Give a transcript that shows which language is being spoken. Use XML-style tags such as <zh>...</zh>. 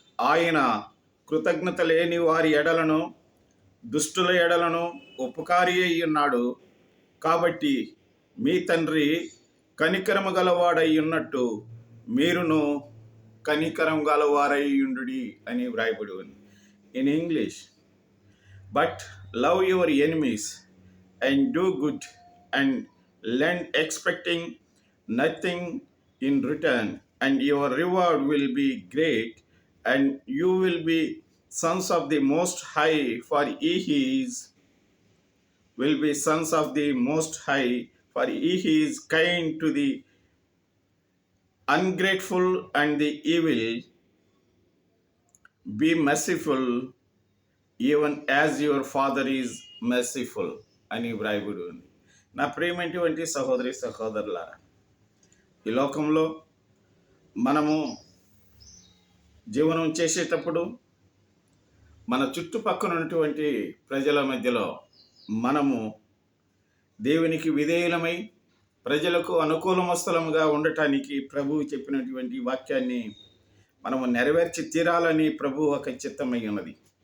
<te>ఆయన కృతజ్ఞత లేని వారి ఎడలను దుష్టుల ఎడలను ఉపకారి అయ్యున్నాడు. కాబట్టి మీ తండ్రి కనికరము గలవాడై ఉన్నట్టు మీరును కనికరం గలవారయ్యుండుడి అని వ్రాయబడి ఉంది.</te> <en>In English, but love your enemies and do good and lend expecting nothing in return, and your reward will be great, and you will be sons of the Most High, for he will be sons of the Most High, for he is kind to the ungrateful and the evil. Be merciful even as your Father is merciful</en> <te>అని వ్రాయబడి ఉంది. నా ప్రియమైనటువంటి సహోదరి సహోదరులారా, ఈ లోకంలో మనము జీవనం చేసేటప్పుడు మన చుట్టుపక్కల ఉన్నటువంటి ప్రజల మధ్యలో మనము దేవునికి విధేయులమై ప్రజలకు అనుకూలమస్తులముగా ఉండటానికి ప్రభువు చెప్పినటువంటి వాక్యాన్ని మనము నెరవేర్చి తీరాలని ప్రభువు ఒక చిత్తమై ఉన్నది.</te>